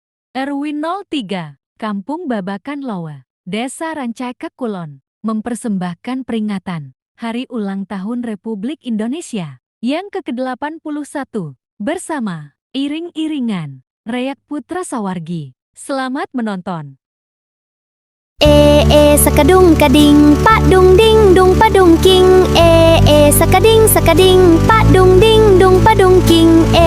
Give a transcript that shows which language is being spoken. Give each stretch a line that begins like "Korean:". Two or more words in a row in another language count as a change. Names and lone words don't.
Indonesian: RW03, Kampung Babakan Loa, Desa Rancakek Kulon, mempersembahkan peringatan Hari Ulang Tahun Republik Indonesia yang ke-81 bersama iring-iringan Reyak Putra Sawargi. Selamat menonton. Sekadung kading pak dung ding dung padung king sekading sekading pak dung ding dung padung king